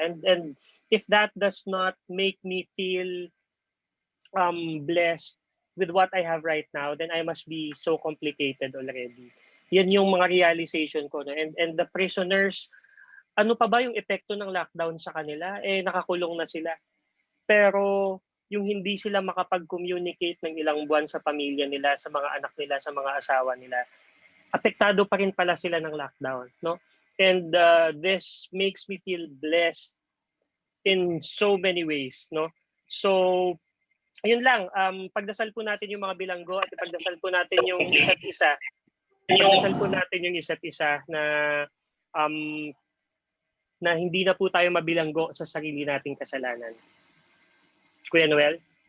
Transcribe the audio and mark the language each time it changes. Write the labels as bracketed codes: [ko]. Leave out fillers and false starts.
[en] And if that does not make me feel blessed with what I have right now, then I must be so complicated already. [tl] Yan yung mga realization ko. No? [en] And the prisoners, [tl] ano pa ba yung epekto ng lockdown sa kanila? Nakakulong na sila. Pero yung hindi sila makapag-communicate ng ilang buwan sa pamilya nila, sa mga anak nila, sa mga asawa nila, apektado pa rin pala sila ng lockdown. No? [en] And this makes me feel blessed in so many ways. [tl] No? So, ayun lang, pagdasal po natin yung mga bilanggo at pagdasal po natin yung isa't isa. Pagdasal po natin yung isa't isa na hindi na po tayo mabilanggo sa sarili nating kasalanan. Kuya Noel?